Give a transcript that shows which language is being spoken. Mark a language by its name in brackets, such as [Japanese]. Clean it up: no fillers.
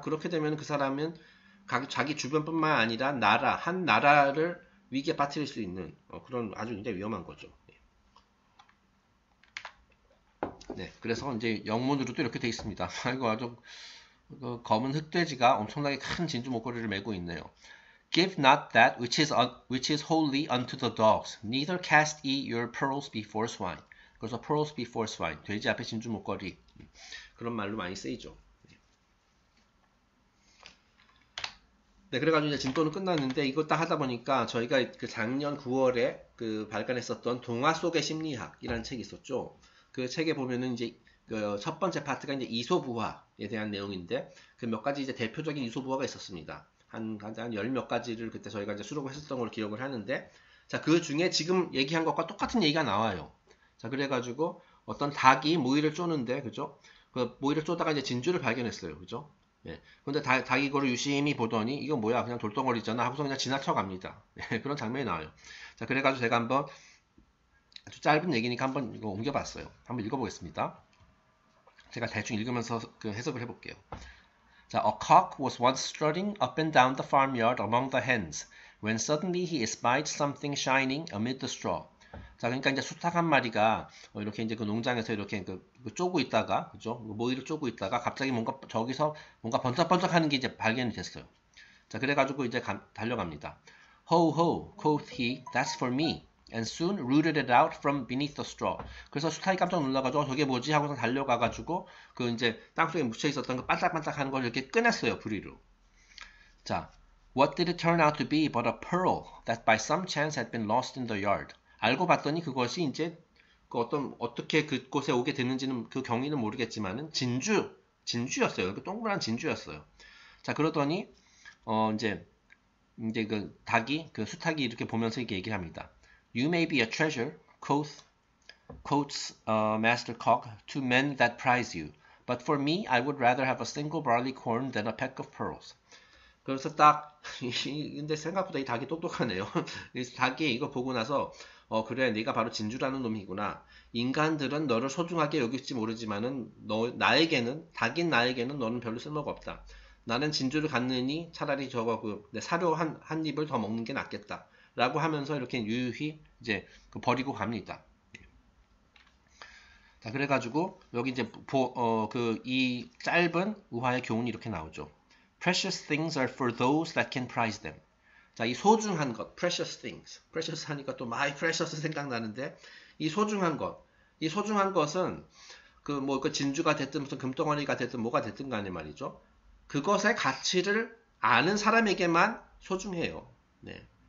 [Korean] 그렇게 되면 그 사람은 자기 주변뿐만 아니라 한 나라를 위기에 빠뜨릴 수 있는 그런 아주 굉장히 위험한 거죠. 네, 그래서 이제 영문으로도 이렇게 돼 있습니다. 이거 아주 검은 흑돼지가 엄청나게 큰 진주 목걸이를 메고 있네요. [English] Give not that which is holy unto the dogs, neither cast ye your pearls before swine. [Korean] 그래서 [English] pearls before swine, [Korean] 돼지 앞에 진주 목걸이 그런 말로 많이 쓰이죠. 네, 그래가지고 이제 진도는 끝났는데 이거 딱 하다 보니까 저희가 그 작년 9월에 그 발간했었던 동화 속의 심리학이라는 책이 있었죠. 그 책에 보면은 이제 그 첫 번째 파트가 이제 이소부화에 대한 내용인데 그 몇 가지 이제 대표적인 이소부화가 있었습니다. 한 열 몇 가지를 그때 저희가 이제 수록을 했었던 걸 기억을 하는데 자, 그 중에 지금 얘기한 것과 똑같은 얘기가 나와요. 자, 그래가지고 어떤 닭이 모이를 쪼는데 그죠? 그 모이를 쪼다가 이제 진주를 발견했어요. 그죠? 예. 근데 닭이 이거를 유심히 보더니 이거 뭐야 그냥 돌덩어리잖아 하고서 그냥 지나쳐 갑니다. 예, 그런 장면이 나와요. 자, 그래가지고 제가 한번 아주 짧은 얘기니까 한번 이거 옮겨봤어요. 한번 읽어보겠습니다. 제가 대충 읽으면서 그 해석을 해볼게요. [English] 자, A cock was once strutting up and down the farmyard among the hens, when suddenly he espied something shining amid the straw. [Korean] 자, 그러니까 이제 수탉 한 마리가 이렇게 이제 그 농장에서 이렇게 쪼고 있다가, 그죠? 모이를 쪼고 있다가 갑자기 저기서 뭔가 번쩍번쩍하는 게 이제 발견이 됐어요. 자, 그래가지고 이제 달려갑니다. [English] Ho, ho, quoth he, that's for me. And soon rooted it out from beneath the straw. [Korean] 그래서 수탉이 깜짝 놀라가지고 저게 뭐지 하고서 달려가가지고 그 이제 땅속에 묻혀 있었던 그 반짝반짝하는 걸 이렇게 꺼냈어요, 부리로. [English] 자, what did it turn out to be but a pearl that by some chance had been lost in the yard? [Korean] 알고 봤더니 그것이 이제 어떻게 그곳에 오게 됐는지는 그 경위는 모르겠지만은 진주였어요. 그 동그란 진주였어요. 자, 그러더니 이제 그 닭이 그 수탉이 이렇게 보면서 이렇게 얘기를 합니다. [English] You may be a treasure, quotes Master Cock, to men that prize you. But for me, I would rather have a single barley corn than a peck of pearls. [Korean] 그래서 딱 근데 생각보다 이 닭이 똑똑하네요. 그래서 닭이 이거 보고 나서 그래 네가 바로 진주라는 놈이구나. 인간들은 너를 소중하게 여길지 모르지만은 닭인 나에게는 너는 별로 쓸모가 없다. 나는 진주를 갖느니 차라리 저거 내 사료 한 입을 더 먹는 게 낫겠다. 라고 하면서 이렇게 유유히 이제 버리고 갑니다. 자, 그래가지고 여기 이제 이 짧은 우화의 교훈이 이렇게 나오죠. [English] Precious things are for those that can prize them. [Korean] 자, 이 소중한 것, [English] precious things. precious [Korean] 하니까 또 my precious 생각나는데 이 소중한 것은 그 진주가 됐든 무슨 금덩어리가 됐든 뭐가 됐든 간에 말이죠. 그것의 가치를 아는 사람에게만 소중해요. 네.